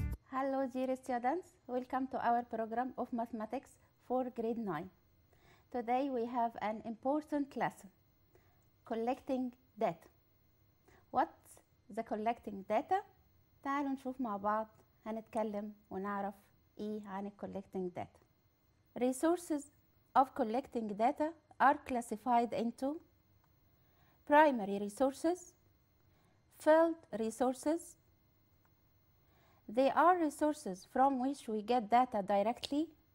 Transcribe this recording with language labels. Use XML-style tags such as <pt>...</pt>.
<en>Hello dear students, welcome to our program of mathematics for grade 9. Today we have an important lesson, collecting data. What's the collecting data?</en> <ar>تعالوا نشوف مع بعض هنتكلم ونعرف ايه عن collecting data.</ar> <en>Resources of collecting data are classified into primary resources, field resources. They are resources from which we get data directly.</en>